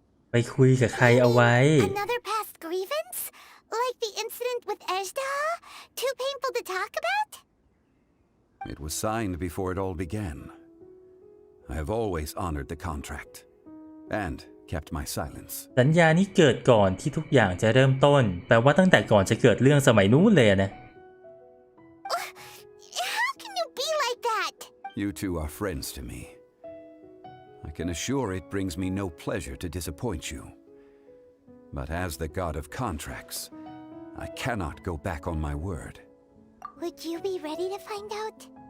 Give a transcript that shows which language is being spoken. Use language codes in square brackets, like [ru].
[th] ไปคุยกับใครเอาไว้ [en] Another past grievance? Like the incident with Ejda? Too painful to talk about? It was signed before it all began. I have always honored the contract and kept my silence. [th] สัญญานี้เกิดก่อนที่ทุกอย่างจะเริ่มต้นแปลว่าตั้งแต่ก่อนจะเกิดเรื่องสมัยนู้นเลยนะ [en] How can you be like that? You two are friends to me. I can assure it brings me no pleasure to disappoint you. But as the god of contracts, I cannot go back on my word. Would you be ready to find out?